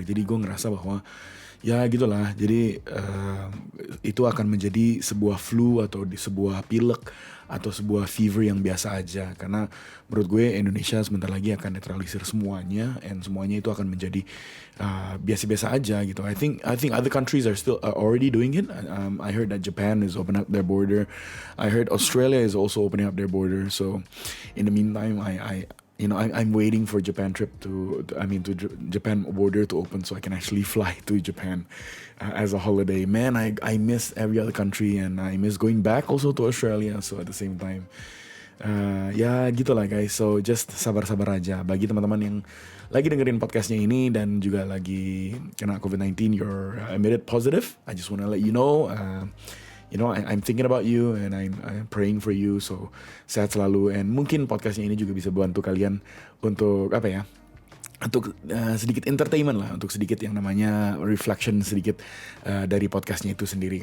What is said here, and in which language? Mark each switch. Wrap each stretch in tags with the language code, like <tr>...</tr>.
<id>Jadi gue ngerasa bahwa ya gitulah. Jadi itu akan menjadi sebuah flu atau sebuah pilek atau sebuah fever yang biasa aja. Karena menurut gue Indonesia sebentar lagi akan netralisir semuanya and semuanya itu akan menjadi biasa-biasa aja gitu.</id> <en>I think other countries are still already doing it. I heard that Japan is opening up their border. I heard Australia is also opening up their border. So in the meantime, I'm waiting for Japan to Japan border to open so I can actually fly to Japan as a holiday. Man, I miss every other country and I miss going back also to Australia. So at the same time,</en> <id>ya gitulah</id> <en>guys. So just</en> <id>sabar-sabar aja. Bagi teman-teman yang lagi dengerin podcastnya ini dan juga lagi kena COVID-19,</id> <en>you're admitted positive. I just wanna let you know. I'm thinking about you and I'm praying for you.</en> <id>So sehat selalu. And mungkin podcastnya ini juga bisa bantu kalian untuk untuk sedikit entertainment lah, untuk sedikit yang namanya reflection sedikit dari podcastnya itu sendiri.</id>